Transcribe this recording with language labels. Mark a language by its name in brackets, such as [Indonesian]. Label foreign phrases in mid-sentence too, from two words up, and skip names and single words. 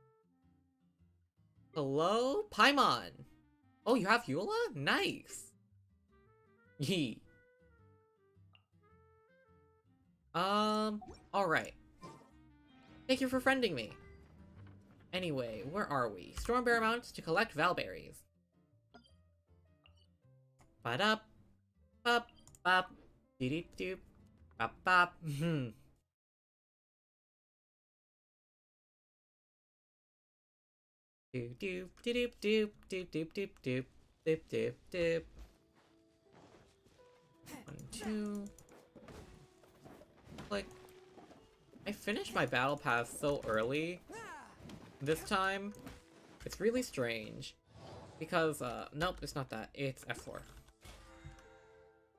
[English] Hello, Paimon. Oh, you have Eula? Nice. Yee. Alright. Thank you for friending me. Anyway, where are we? Stormbear Mount to collect Valberries. Ba-dup. Bop. Bop. Dee-dee-doop. Bop bop. Doop doop doop doop doop doop doop doop doop doop doop. 1, 2. Click. I finished my battle pass so early this time. It's really strange. Because, nope, it's not that. It's F4.